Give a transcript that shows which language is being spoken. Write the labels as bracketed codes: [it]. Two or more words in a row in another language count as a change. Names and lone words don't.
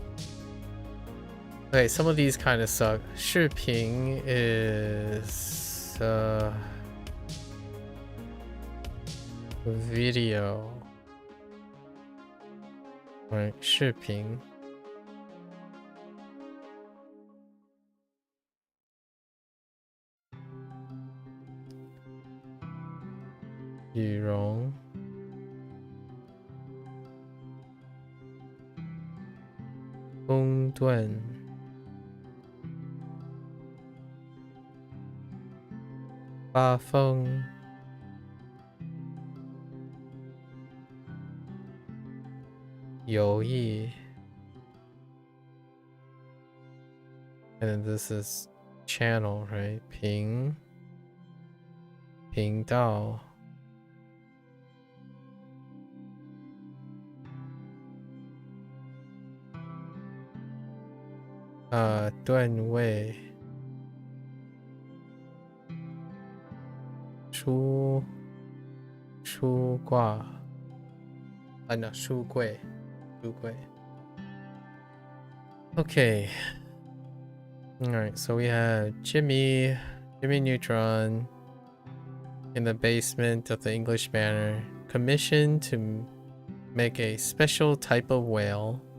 [en] Okay, some of these kind of suck. 视频 is video. Right, [zh] 视频. 羽绒. Gong Duan. Ba Feng. You Yi. [en] And then this is channel, right? [zh] Ping. Ping Dao. Duan Wei. Shu Gua. No, Shu Gui. Shu Gui. [en] Okay. Alright, so we have Jimmy Neutron in the basement of the English Manor, commissioned to make a special type of whale.